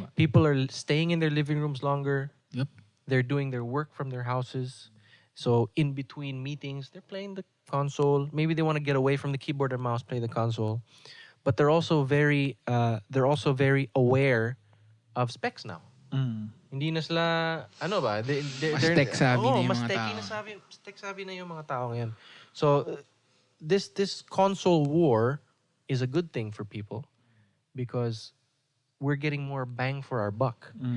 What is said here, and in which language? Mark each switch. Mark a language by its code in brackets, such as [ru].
[en] People are staying in their living rooms longer. Yep. They're doing their work from their houses. So in between meetings, they're playing the console. Maybe they want to get away from the keyboard and mouse, play the console. But they're also very aware of specs now. [tl] Hindi na sila, Mas tech-savvy na yung mga tao. Mas tech-savvy na yung mga tao ngayon. [en] So, this console war is a good thing for people because we're getting more bang for our buck.